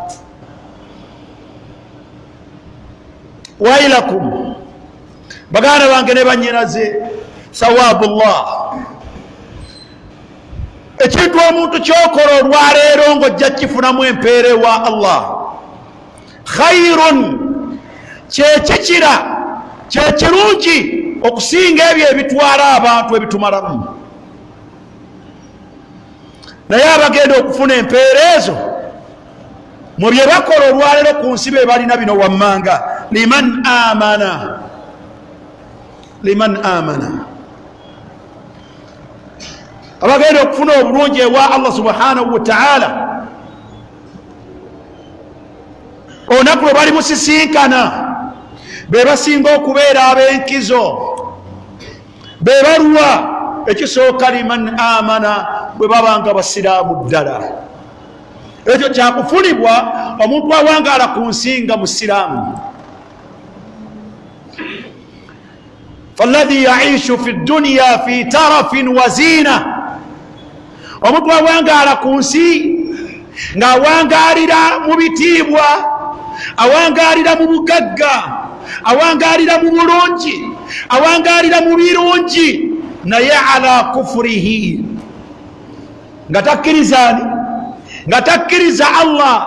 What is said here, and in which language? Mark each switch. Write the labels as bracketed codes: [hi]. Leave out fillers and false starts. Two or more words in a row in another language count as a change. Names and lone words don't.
[lg] Wailakum, baganda bange ne bannyinaze, thawabullah, ekintu omuntu kyokola olwaleero ng'ojja kifunamu empeera ewa Allah, khairun, kyekikira, kyekirungi okusinga ebyo ebitwala abantu ebitumalamu. Naye abagenda okufuna empeera ezo mu bye bakola olwaleero ku nsi be balina bino wammanga, [ar] لمن آمن لمن آمن. [lg] Abagenda okufuna obulungi ewa [ar] الله سبحانه وتعالى [lg] olunaku lwe bali musisinkana, be basinga okubeera ab'enkizo, be baluwa. Ekisooka [ar] لمن آمن, [lg] bwe babanga basiraamu ddala. Ekyo kyakufunibwa omuntu awangaala ku nsi nga musiraamu. [ar] فالذي يعيش في دنيا في ترف وزينة, [lg] omuntu awangaala ku nsi ng'awangaalira mu bitiibwa, awangaalira mu bugagga, awangaalira mu bulungi, awangalira mu birungi naye [ar] على كفره [lg] nga takkiriza Allah.